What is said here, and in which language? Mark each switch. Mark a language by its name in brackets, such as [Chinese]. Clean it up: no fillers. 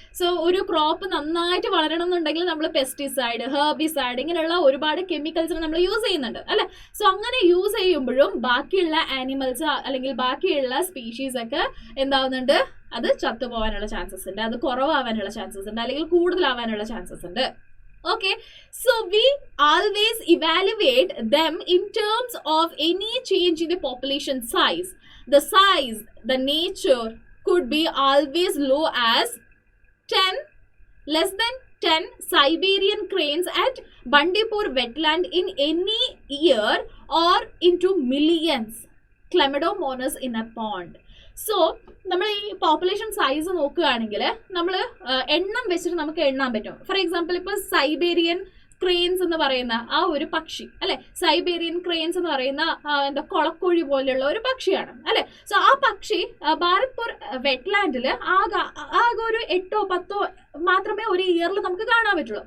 [Malayalam] So ഒരു crop നന്നായിട്ട് വളരണം എന്നുണ്ടെങ്കിൽ നമ്മൾ പെസ്റ്റിസൈഡ്, ഹെർബിസൈഡ് ഇങ്ങനെയുള്ള ഒരുപാട് കെമിക്കൽസ് നമ്മൾ യൂസ് ചെയ്യുന്നുണ്ട് അല്ലെ. സോ അങ്ങനെ യൂസ് ചെയ്യുമ്പോഴും ബാക്കിയുള്ള ആനിമൽസ് അല്ലെങ്കിൽ ബാക്കിയുള്ള സ്പീഷീസ് ഒക്കെ എന്താവുന്നുണ്ട്, അത് ചത്തുപോകാനുള്ള ചാൻസസ് ഉണ്ട്, അത് കുറവാവാനുള്ള ചാൻസസ് ഉണ്ട്, അല്ലെങ്കിൽ കൂടുതലാവാനുള്ള ചാൻസസ് ഉണ്ട്. [English] Okay, so we always evaluate them in terms of any change in the population size. The size, the nature could be always low as 10, less than 10 Siberian cranes at Bandipur wetland in any year, or into millions Chlamydomonas in a pond. [Malayalam] So നമ്മൾ ഈ population size നോക്കുകയാണെങ്കിൽ നമ്മൾ എണ്ണം വെച്ചിട്ട് നമുക്ക് എണ്ണാൻ പറ്റും. For example ഇപ്പോൾ സൈബേരിയൻ ക്രെയിൻസ് എന്ന് പറയുന്ന ആ ഒരു പക്ഷി അല്ലെ, സൈബേരിയൻ ക്രെയിൻസ് എന്ന് പറയുന്ന എന്താ കൊളക്കോഴി പോലെയുള്ള ഒരു പക്ഷിയാണ് അല്ലെ. സോ ആ പക്ഷി ഭാരത്പൂർ വെറ്റ്ലാൻഡിൽ ആകെ ഒരു 8 or 10 മാത്രമേ ഒരു ഇയറിൽ നമുക്ക് കാണാൻ പറ്റുള്ളൂ.